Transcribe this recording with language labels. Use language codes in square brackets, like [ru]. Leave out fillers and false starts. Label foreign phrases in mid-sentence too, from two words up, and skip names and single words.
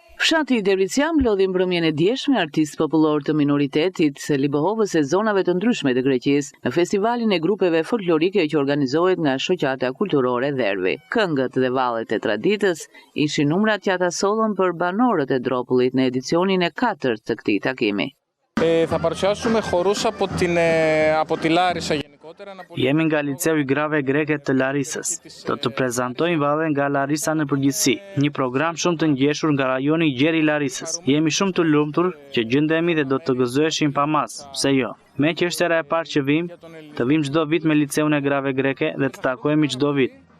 [sq] Fshati i Dervician mblodhi mbrëmjen e djeshme artistë popullor të minoritetit Libohovës e zonave të ndryshme të Greqisë në festivalin e grupeve folklorike që organizohet nga Shoqata Kulturore Dervi. Këngët dhe vallet e traditës ishin numrat që ata sollën për banorët e Dropullit në edicionin e 4 të këtij takimi. [el] Θα παρουσιάσουμε χορούς από τη Λάρισα γενικότερα. [sq] Jemi nga Liceu i Grave Greke të Larisës. Do të prezantojmë valle nga Larisa në përgjithësi, një program shumë të ngjeshur nga rajoni i gjerë i Larisës. Jemi shumë të lumtur që gjendemi dhe do të gëzoheshim pa mas, pse jo? Me që është era e parë që vim çdo vit me Liceun e Grave Greke dhe të takohemi çdo vit.